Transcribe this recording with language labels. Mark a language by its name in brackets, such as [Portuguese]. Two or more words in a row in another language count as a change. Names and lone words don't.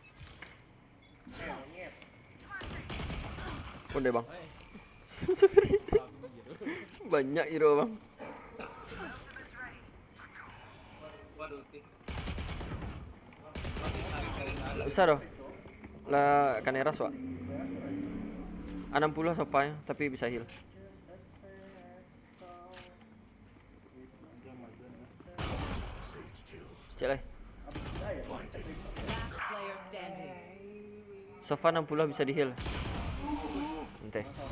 [Indonesian] Udah bang. Banyak hero bang. Waduh, sih. Nggak bisa doh. [Minangkabau] Lah kaneras wak. [Indonesian] 60 sopanya tapi bisa heal. Cek lah. [English] Last player standing. [Indonesian] Sofa 60 bisa di heal. Ente.